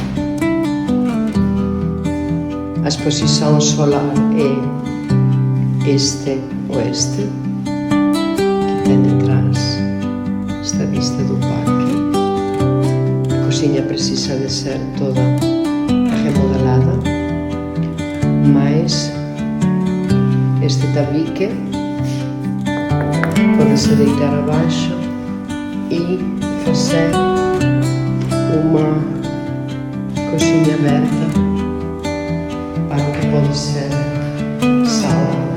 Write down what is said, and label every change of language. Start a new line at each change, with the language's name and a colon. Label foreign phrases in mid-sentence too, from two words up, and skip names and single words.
Galician: A exposición solar é este oeste. Aquí ten detrás esta vista do parque. A cociña precisa de ser toda remodelada,
Portuguese: mais este tabique pode-se deitar abaixo e fazer uma cozinha aberta para o que pode ser sala.